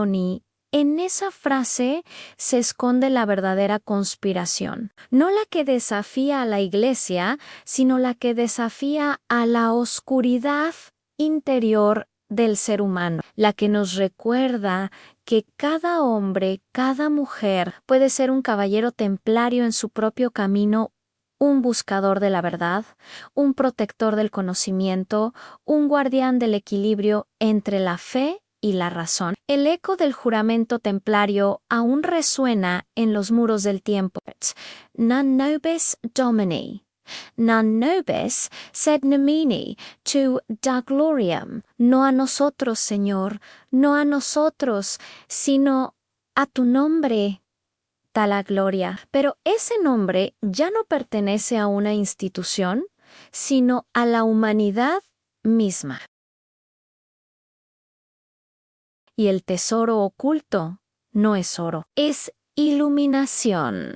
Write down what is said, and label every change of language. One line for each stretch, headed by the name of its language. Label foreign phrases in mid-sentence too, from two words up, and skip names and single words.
Spanish: Ni en esa frase se esconde la verdadera conspiración, no la que desafía a la Iglesia, sino la que desafía a la oscuridad interior del ser humano, la que nos recuerda que cada hombre, cada mujer puede ser un caballero templario en su propio camino, un buscador de la verdad, un protector del conocimiento, un guardián del equilibrio entre la fe y la razón. El eco del juramento templario aún resuena en los muros del tiempo.
Latin: Non nobis Domini. Non nobis sed nomini tu da gloriam.
Spanish: No a nosotros, Señor, no a nosotros, sino a tu nombre da la gloria. Pero ese nombre ya no pertenece a una institución, sino a la humanidad misma. Y el tesoro oculto no es oro, es iluminación.